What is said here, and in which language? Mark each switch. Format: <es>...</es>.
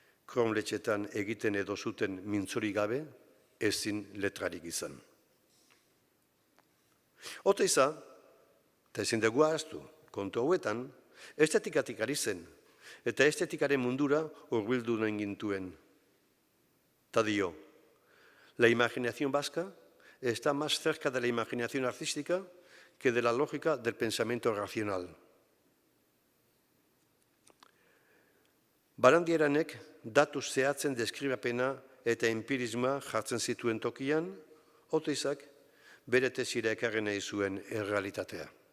<eu>Kronletxetan egiten edo zuten mintzori gabe, ezin letrarik izan. Oteiza, eta ezin dugu ahaztu, kontu hauetan, estetikatik ari zen, eta estetikaren mundura hurbildu nahi gintuen. Ta dio,</eu> <es>la imaginación vasca está más cerca de la imaginación artística que de la lógica del pensamiento racional.</es> <eu>Barandiaranek datu zehatzen deskribapena eta empirismoa jartzen zituen tokian, Oteizak bere tesira ekarri nahi zuen errealitatea.</eu>